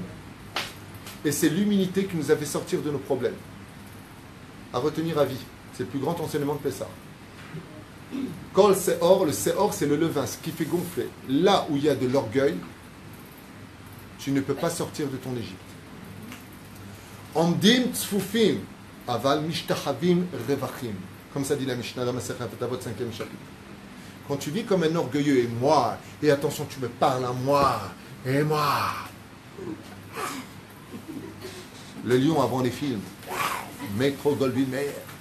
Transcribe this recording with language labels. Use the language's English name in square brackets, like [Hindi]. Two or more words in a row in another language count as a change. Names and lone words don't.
[French] Et c'est l'humilité qui nous a fait sortir de nos problèmes. À retenir à vie. C'est le plus grand enseignement de Pessah. [Hebrew] כל שאור, [French] le Seor c'est le levain, ce qui fait gonfler. Là où il y a de l'orgueil, tu ne peux pas sortir de ton Égypte. [Hebrew] עומדים צפופים, אבל משתחווים רווחים. [French] Comme ça dit la Mishnah dans Masechet Avot, 5e chapitre. Quand tu vis comme un orgueilleux, et moi, et attention, tu me parles à moi, et moi. Le lion avant les films, Metro Goldwyn Mayer.